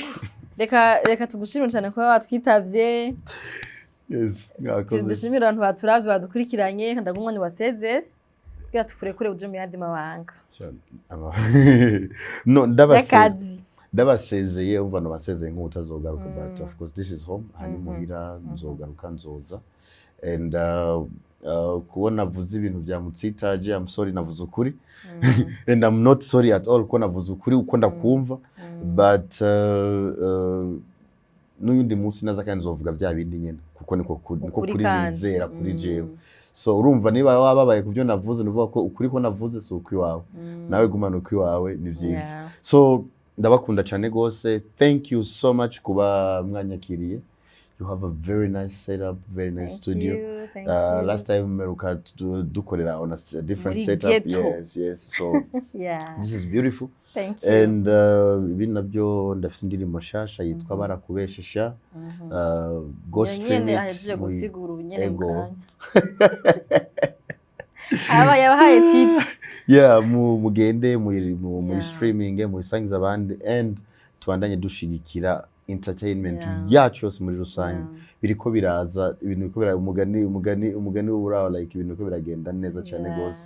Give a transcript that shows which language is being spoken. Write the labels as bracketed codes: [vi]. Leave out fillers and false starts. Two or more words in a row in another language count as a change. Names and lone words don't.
[rn] Reka tugushimire cyane ko watwitavye. Yes, ngakoze. Dushimira abantu baturavye badukurikiranye ndagumwe waseze. Kugira tukurekure uje mu yandi mabanga. No, ndabasezeye umva no basezeye nk'utazogaruka [en] but of course this is home [rn] hani muhira nzogaruka nzoza and kubona navuze ibintu bya mutsitaje [en] I'm sorry [rn] navuze ukuri [en] and I'm not sorry at all [rn] ko navuze ukuri uko ndakumva but n'undi munsi naza kandi nzovuga bya bindi nyene kuko niko kuri nizera kuri jewe. So urumva niba wababaye kubyo navuze nuvuga ko ukuri ko navuze so ukwi wawe nawe gumana ukwi wawe ni byiza. So ndabakunda cyane gose. [en] Thank you so much [rn] kuba mwanyakiriye. [en] You have a very nice setup, very nice studio. Last time [rn] meruka dukorera [en] on a different setup. Yes. So this is beautiful. Thank you. [rn] And ibintu nabyo ndafite indirimbo shasha yitwa barakubeshesha. [en] Go stream it. [rn] Gusigura ubunyene bwanyu. Yabahaye tips. Yeah, mugende muri streaming mu isangiza abandi and tubandanye dushigikira entertainment yacu yose muri rusange. Biriko biraza ibintu biko bira umugani w'uraho like ibintu biko biragenda neza cyane gose.